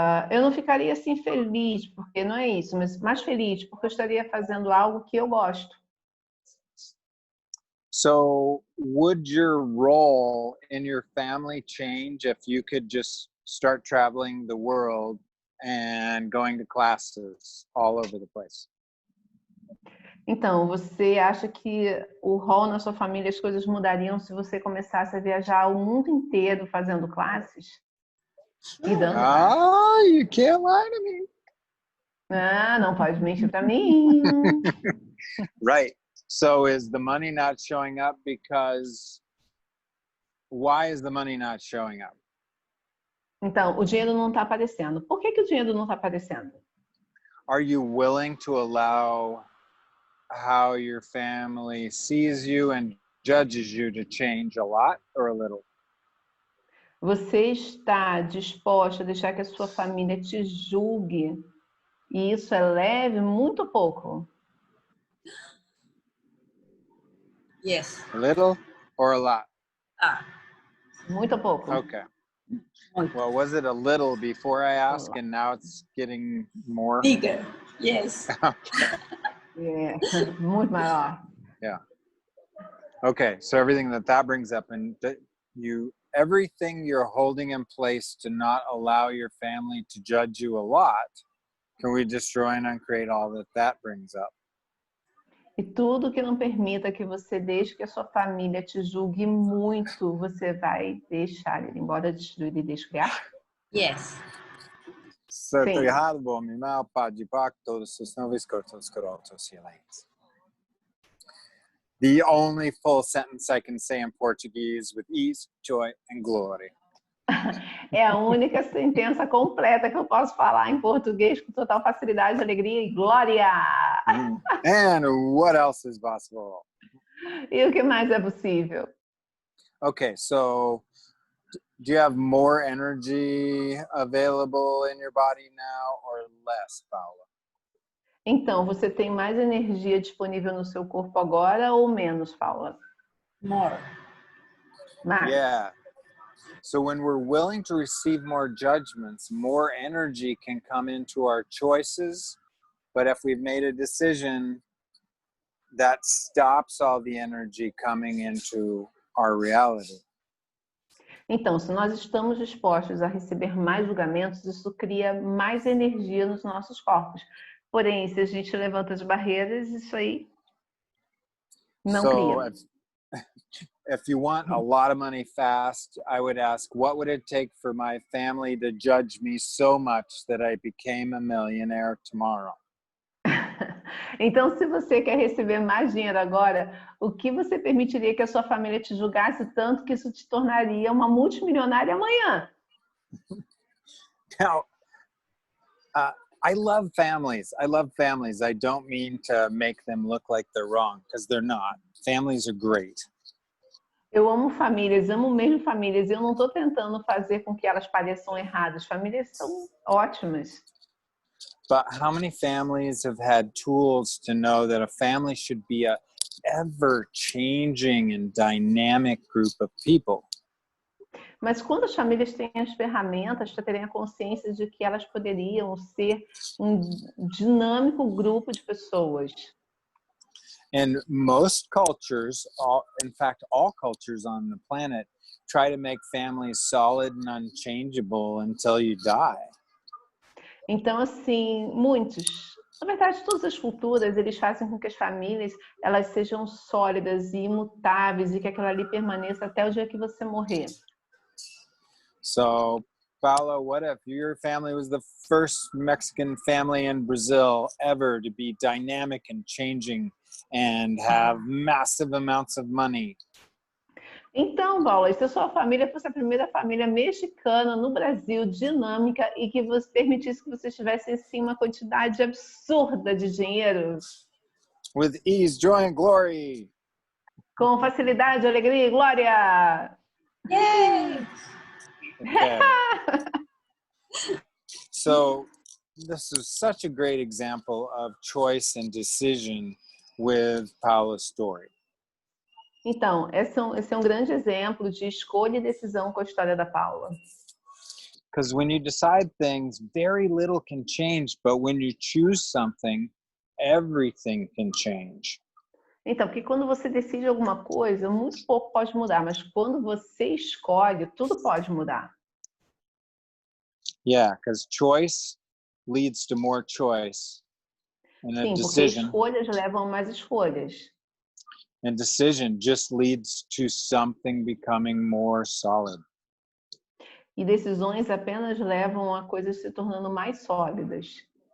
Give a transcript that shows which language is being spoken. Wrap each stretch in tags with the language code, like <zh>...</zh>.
<pt>Eu não ficaria assim feliz, porque não é isso, mas mais feliz, porque eu estaria fazendo algo que eu gosto.</pt> <en>So, would your role in your family change if you could just start traveling the world and going to classes all over the place?</en> <pt>Então, você acha que o rol na sua família, as coisas mudariam se você começasse a viajar o mundo inteiro fazendo classes? E dando classes?</pt> <en>Ah, you can't lie to me.</en> <pt>Ah, não pode mentir para mim.</pt> <en>Right. So is the money not showing up because why is the money not showing up?</en> <pt>Então, o dinheiro não está aparecendo. Por que o dinheiro não está aparecendo?</pt> <en>Are you willing to allow how your family sees you and judges you to change a lot or a little?</en> <pt>Você está disposta a deixar que a sua família te julgue e isso é leve, muito pouco?</pt> <en>Yes. A little or a lot?</en> <pt>Muito pouco.</pt> <en>Okay. Well, was it a little before I asked and now it's getting more? Bigger. Yes.</en> <pt>É, muito maior.</pt> <en>Yeah. Okay, so everything that brings up and everything you're holding in place to not allow your family to judge you a lot, can we destroy and uncreate all that brings up?</en> <pt>E tudo que não permita que você deixe que a sua família te julgue muito, você vai deixar ele embora, destruir e descriar?</pt> <en>Yes.</en> <pt>Certo errado, bom, mal, pá de pacto, não viscotos, corotos, silêncio.</pt> <en>The only full sentence I can say in Portuguese with ease, joy, and glory.</en> <pt>É a única sentença completa que eu posso falar em português com total facilidade, alegria e glória.</pt> <en>And what else is possible?</en> <pt>E o que mais é possível?</pt> <en>Okay, so do you have more energy available in your body now or less, Paula?</en> <pt>Então, você tem mais energia disponível no seu corpo agora ou menos, Paula?</pt> <en>More.</en> <pt>Mais.</pt> <en>Yeah. So when we're willing to receive more judgments, more energy can come into our choices. But if we've made a decision, that stops all the energy coming into our reality.</en> <pt>Então, se nós estamos dispostos a receber mais julgamentos, isso cria mais energia nos nossos corpos. Porém, se a gente levanta as barreiras, isso aí não cria.</pt> <en>If you want a lot of money fast, I would ask, what would it take for my family to judge me so much that I became a millionaire tomorrow?</en> <pt>Então, se você quer receber mais dinheiro agora, o que você permitiria que a sua família te julgasse tanto que isso te tornaria uma multimilionária amanhã?</pt> <en>Now, I love families. I don't mean to make them look like they're wrong, because they're not. Families are great.</en> <pt>Eu amo famílias, amo mesmo famílias. Eu não estou tentando fazer com que elas pareçam erradas. Famílias são ótimas.</pt> <en>But how many families have had tools to know that a family should be a ever-changing and dynamic group of people?</en> <pt>Mas quando as famílias têm as ferramentas para terem a consciência de que elas poderiam ser um dinâmico grupo de pessoas.</pt> <en>And most cultures, in fact, all cultures on the planet, try to make families solid and unchangeable until you die.</en> <pt>Então, assim, na verdade, todas as culturas, eles fazem com que as famílias elas sejam sólidas e imutáveis e que aquilo ali permaneça até o dia que você morrer.</pt> <en>So, Paula, what if your family was the first Mexican family in Brazil ever to be dynamic and changing and have massive amounts of money?</en> <pt>Então, Paula, se a sua família fosse a primeira família mexicana no Brasil, dinâmica, e que você permitisse que vocês tivessem, sim, uma quantidade absurda de dinheiro,</pt> <en>With ease, joy, and glory.</en> <pt>com facilidade, alegria e glória! Yay!</pt> <en>Okay. So, this is such a great example of choice and decision with Paula's story.</en> <pt>Então, esse é um grande exemplo de escolha e decisão com a história da Paula.</pt> <en>Because when you decide things, very little can change, but when you choose something, everything can change.</en> <pt>Então, porque quando você decide alguma coisa, muito pouco pode mudar, mas quando você escolhe, tudo pode mudar.</pt> <en>Yeah, because choice leads to more choice. And a</en> <pt>Sim, porque</pt> <en>decision,</en> <pt>escolhas levam a mais escolhas.</pt> <en>and decision just leads to something becoming more solid.</en> <pt>E decisões apenas levam a coisas se tornando mais sólidas.</pt>